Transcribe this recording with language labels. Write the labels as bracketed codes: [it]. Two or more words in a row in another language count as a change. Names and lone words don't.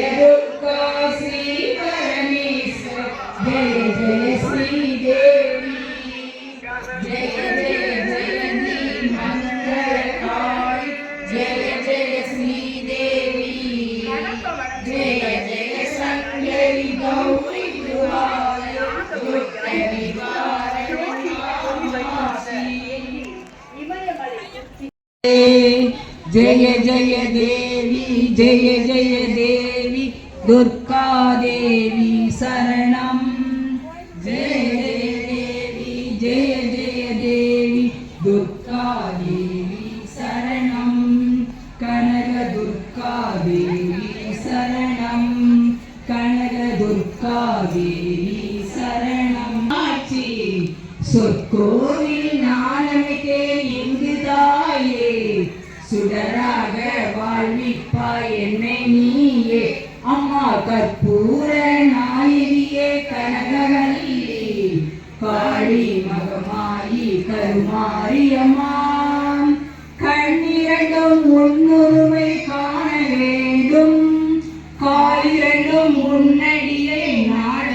[ta] துர்கா ஸ்ரீ பரமேஸ்வரி ஜெய ஜெய ஸ்ரீதேவி ஜெய ஜெய ஜெயந்தி மங்களகாரி ஜெய ஜெய ஸ்ரீதேவி ஜெய ஜெய சங்கரி கௌரி துவாய துர்க்க நிவாரணி காமாட்சி [sa] जय जय देवी दुर्गा देवी शरणं जय जय देवी दुर्गा देवी शरणं कनक दुर्गा देवी शरणं कनक दुर्गा देवी शरणं [ta] आची சொற்கோவில் ஞானமிக்கே இங்குதாயே சுடராக வாழ்விப்பாய் என்னை நீயே அம்மா கற்பூர நாயிரியே கனகவல்லி காளி மகமாயி கருமாரியம்மா கண்ணிரண்டும் உன்னுருவை காண வேண்டும் காலிரண்டும் உன்னடியை நாட